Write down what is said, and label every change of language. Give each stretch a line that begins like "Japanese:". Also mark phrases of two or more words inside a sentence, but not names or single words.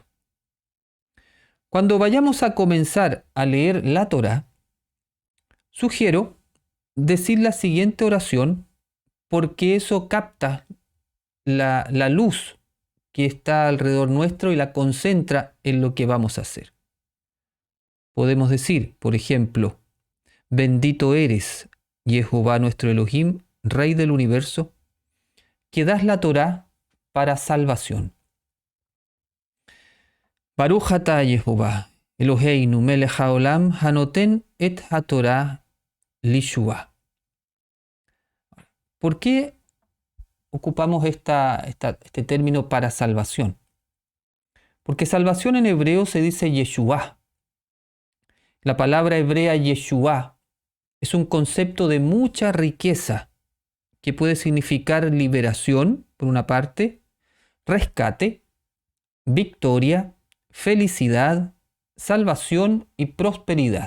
Spanish: Cuando vayamos a comenzar a leer la Torá, sugiero decir la siguiente oración porque eso capta la luz que está alrededor nuestro y la concentra en lo que vamos a hacer. Podemos decir, por ejemplo, bendito eres, Jehová nuestro Elohim, Rey del universo, que das la Torá para salvación.
Hebrew: ברוך אתה יהוה אלוהינו מלך העולם הנותן את התורה לישועה.
Spanish: ¿Por qué ocupamos este término para salvación? Porque salvación en hebreo se dice Yeshua. La palabra hebrea Yeshua es un concepto de mucha riqueza que puede significar liberación, por una parte, rescate, victoria, felicidad, salvación y prosperidad.